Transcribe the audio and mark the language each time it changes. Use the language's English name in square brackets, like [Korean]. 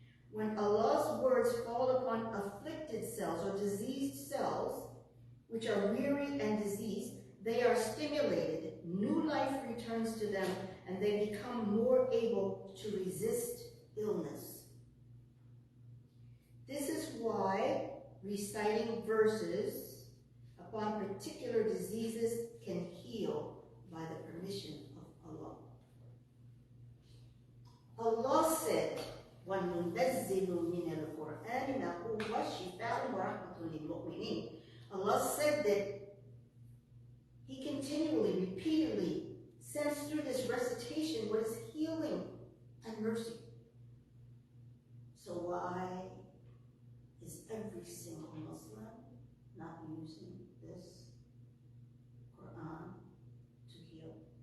[English] When Allah's words fall upon afflicted cells or diseased cells, which are weary and diseased, they are stimulated, new life returns to them, and they become more able to resist illness. This is why reciting verses upon particular diseases can heal by the permission of Allah. Allah said, [Arabic] وَنُنَزِّلُ مِنَ الْقُرْآنِ مَا هُوَ شِفَاءٌ وَرَحْمَةٌ لِلْمُؤْمِنِينَ. [English] Allah said that He continually, repeatedly sends through this recitation what is healing and mercy. So why is every single Muslim not using this Quran to heal?